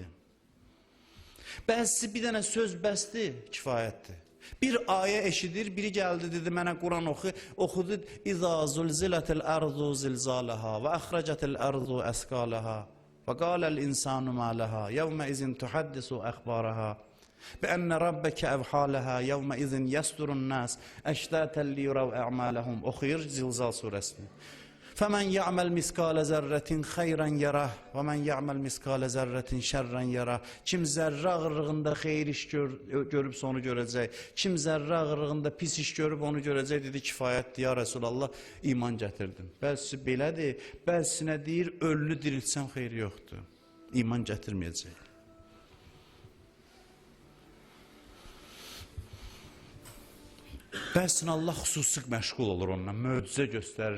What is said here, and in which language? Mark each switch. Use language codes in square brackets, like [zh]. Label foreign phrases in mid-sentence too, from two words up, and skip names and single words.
[az] Bəzisi bir dənə söz bəsdir, kifayətdir. Bir ayə eşidir, biri gəldi, dedi, mənə Quran oxudu. [ar] إذا زلزلت الأرض زلزالها وأخرجت الأرض أثقالها وقال الإنسان ما لها يومئذ تحدث أخبارها بأن ربك أبحالها يومئذ يستر الناس أشتاتا ليروا أعمالهم. [az] Oxuyur Zilzal surəsini. [ar] فَمَنْ يَعْمَلْ مِسْكَالَ زَرَّةٍ خَيْرًا يَرَهُ وَمَنْ يَعْمَلْ مِسْكَالَ زَرَّةٍ شَرًّا يَرَهُ. [az] Kim zərrə ağırlığında xeyir iş görüb onu görəcək. Kim zərrə ağırlığında pis iş görüb onu görəcək. Dedi, kifayətdir [ar] يا رسول الله, [az] iman gətirdim. Bəzisi belədir, bəzisinə deyir, ölünü diriltsəm xeyri yoxdur. İman gətirməyəcək. Bəzsin Allah xüsusi məşğul olur onunla, möcüzə göstərir.